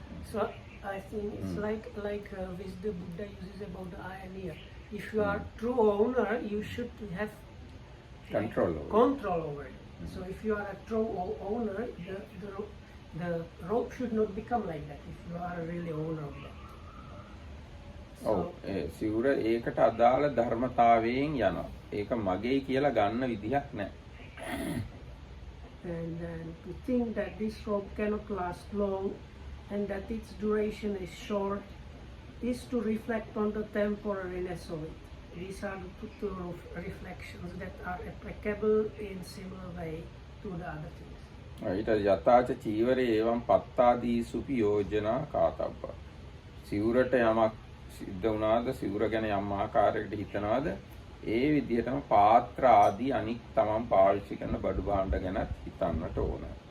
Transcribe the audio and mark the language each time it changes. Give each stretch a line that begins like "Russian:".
English: So I think it's like wisdom Buddha uses about the iron ear. If you are true owner, you should have control over it. So if you are a true owner, the rope should not become like that. If you are really owner of that.
Sinhala: ඔව් ඒ සිවුර ඒකට අදාළ ධර්මතාවයෙන් යනවා. ඒක මගේ කියලා ගන්න විදිහක් නැහැ.
English: And then to think that this rope cannot last long and that its duration is short is to reflect on the temporariness of it. These are the two reflections that are applicable in similar way to the other things.
Sinhala: ඊට
Pali: යථාච චීවරේ එවං පත්තාදී සුපි යෝජනා කාතබ්බ.
Sinhala: සිවුරට යමක් සිද්ධ වුණාද සිවුර ගැන යම් ආකාරයකට හිතනවාද ඒ විදිහටම පාත්‍ර ආදී අනික් තමන් පාවිච්චි කරන බඩු භාණ්ඩ ගැනත් හිතන්නට ඕන.